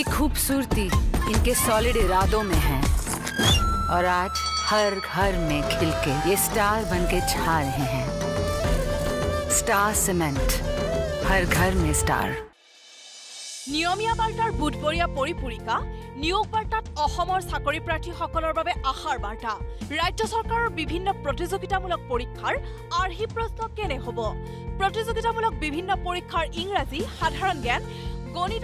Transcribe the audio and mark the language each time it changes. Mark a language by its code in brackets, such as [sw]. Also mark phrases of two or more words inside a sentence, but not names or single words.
[hi] खूबसूरती इनके सॉलिड इरादों में है और आज हर घर में खिल के ये स्टार बन के छा रहे हैं स्टार सीमेंट हर घर में स्टार [as] নিয়মীয়া বাৰ্তাৰ বুধবৰীয়া পৰিপূৰিকা নিয়োগ বাৰ্তাত অসমৰ চাকৰি প্ৰাৰ্থীসকলৰ বাবে আশাৰ বাৰ্তা ৰাজ্য চৰকাৰৰ বিভিন্ন প্ৰতিযোগিতামূলক পৰীক্ষাৰ আৰ্হি প্ৰশ্ন কেনে হ'ব প্ৰতিযোগিতামূলক বিভিন্ন পৰীক্ষাৰ ইংৰাজী সাধাৰণ জ্ঞান গণিত